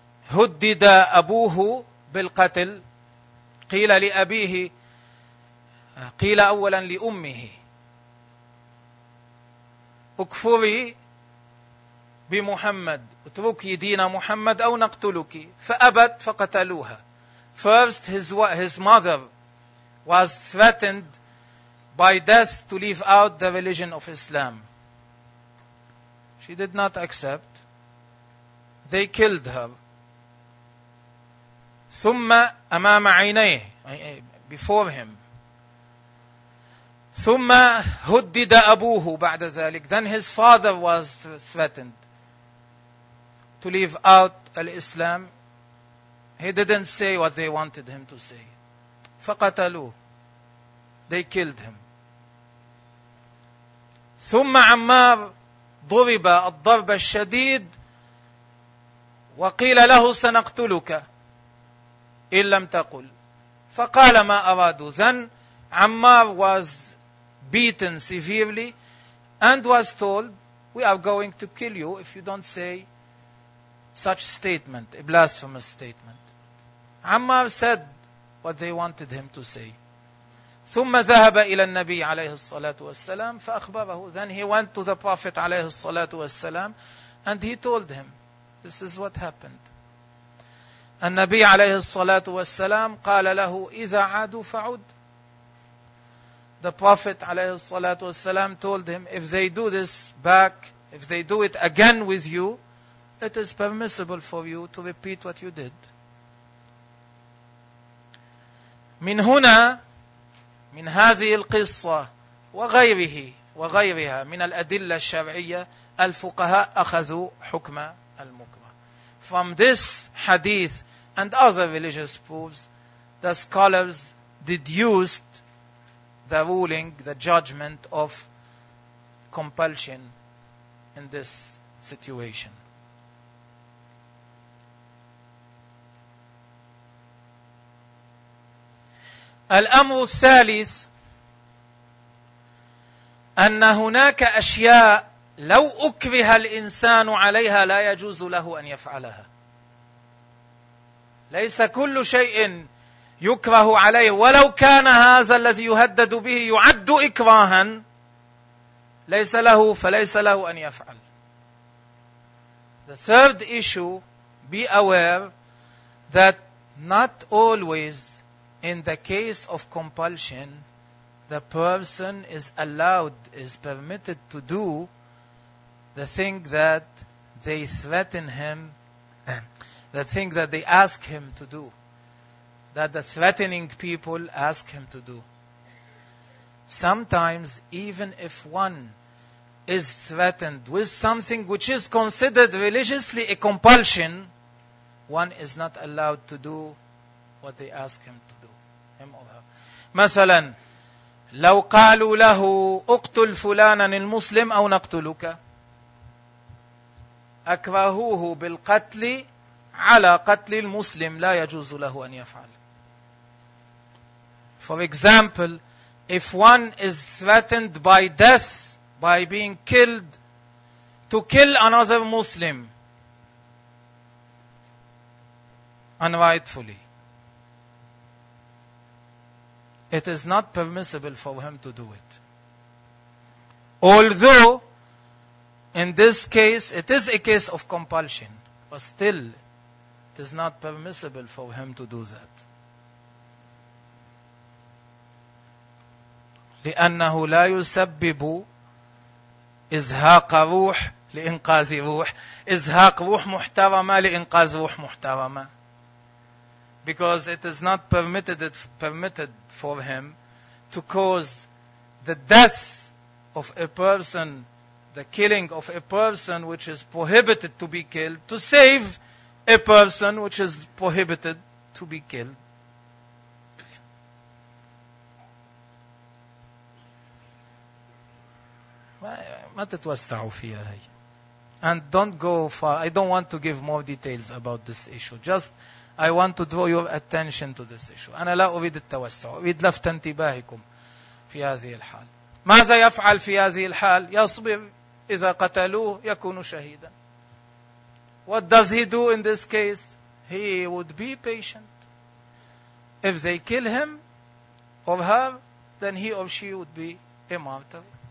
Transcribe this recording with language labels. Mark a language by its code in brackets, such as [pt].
[ar] هدد أبوه بالقتل قيل لأبيه قيل أولا لأمه اكفري بمحمد اتركي دين محمد أو نقتلك فأبت فقتلوها. [en] First his mother was threatened by death to leave out the religion of Islam. She did not accept. They killed her. [ar] ثم أمام عينيه [en] before him. [ar] ثم هدد أبوه بعد ذلك. [en] Then his father was threatened to leave out al-Islam. He didn't say what they wanted him to say. [ar] فقتلوه. [en] They killed him. [ar] ثم عمار ضرب الضرب الشديد وقيل له سنقتلك إن لم تقل. فقال ما أرادوا. [en] Then عمار was beaten severely and was told, we are going to kill you if you don't say such statement, a blasphemous statement. Ammar said what they wanted him to say. [ar] ثم ذهب إلى النبي عليه الصلاة والسلام فأخبره. [en] Then he went to the Prophet [ar] عليه الصلاة والسلام [en] and he told him, this is what happened. [ar] النبي عليه الصلاة والسلام قال له, إذا عادوا فعد. [en] The Prophet [ar] عليه الصلاة والسلام [en] told him, if they do this back, if they do it again with you, it is permissible for you to repeat what you did. [ar] من هنا من هذه القصة وغيره وغيرها من الأدلة الشرعية الفقهاء أخذوا حكم المكره. [en] From this hadith and other religious proofs, the scholars deduced the ruling, the judgment of compulsion in this situation. [ar] الأمر الثالث أن هناك أشياء لو أكره الإنسان عليها لا يجوز له أن يفعلها. ليس كل شيء يكره عليه ولو كان هذا الذي يهدد به يعد إكراها ليس له فليس له أن يفعل. [en] The third issue, be aware that not always in the case of compulsion the person is allowed, is permitted to do the thing that they threaten him, the thing that they ask him to do, that the threatening people ask him to do. Sometimes, even if one is threatened with something which is considered religiously a compulsion, one is not allowed to do what they ask him to do. Him or her. [ar] مثلا, لو قالوا له اقتل فلانا المسلم أو نقتلك أكرهوه بالقتل على قتل المسلم لا يجوز له أن يفعل. [en] For example, if one is threatened by death, by being killed, to kill another Muslim unrightfully, it is not permissible for him to do it. Although, in this case, it is a case of compulsion, but still, it is not permissible for him to do that. [ar] لأنه لا يسبب إزهاق روح لإنقاذ روح. إزهاق روح محترمة لإنقاذ روح محترمة. [en] Because it is not permitted for him to cause the death of a person, the killing of a person which is prohibited to be killed, to save a person which is prohibited to be killed. [ar] ما تتوسعوا فيها هي. [en] And don't go far. I don't want to give more details about this issue. Just, I want to draw your attention to this issue. [ar] أنا لا أريد التوسع. أريد لفت انتباهكم في هذه الحال. ماذا يفعل في هذه الحال؟ يصبر. إذا قتلوه يكون شهيدا. [en] What does he do in this case? he would be patient. If they kill him or her, then he or she would be a martyr.